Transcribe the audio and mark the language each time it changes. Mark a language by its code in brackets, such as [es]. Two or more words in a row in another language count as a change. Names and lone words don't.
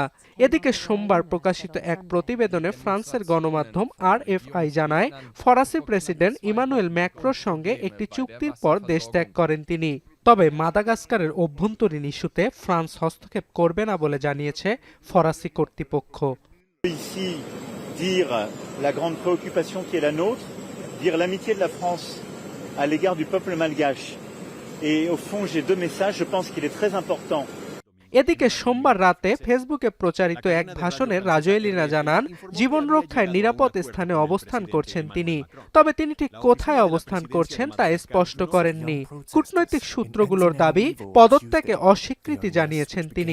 [bn] এদিকে সোমবার প্রকাশিত এক প্রতিবেদনে ফ্রান্সের গণমাধ্যম RFI জানায়, ফরাসি প্রেসিডেন্ট ইমানুয়েল ম্যাক্রোর সঙ্গে একটি চুক্তির পর দেশ ত্যাগ করেন তিনি। তবে মাদাগাস্কারের অভ্যন্তরীণ ইস্যুতে ফ্রান্স হস্তক্ষেপ করবে না বলে জানিয়েছে ফরাসি কর্তৃপক্ষ। [fr] Dire la grande préoccupation qui est la nôtre, dire l'amitié de la France à l'égard du peuple malgache. Et au fond, j'ai deux messages, je pense qu'il est très important. [bn] এদিকে সোমবার রাতে ফেসবুকে প্রচারিত এক ভাষণে রাজোয়েলিনা জানান, জীবন রক্ষায় নিরাপদ স্থানে অবস্থান করছেন তিনি। তবে তিনি ঠিক কোথায় অবস্থান করছেন তা স্পষ্ট করেননি। কূটনৈতিক সূত্রগুলোর দাবি, পদত্যাগে অস্বীকৃতি জানিয়েছেন তিনি।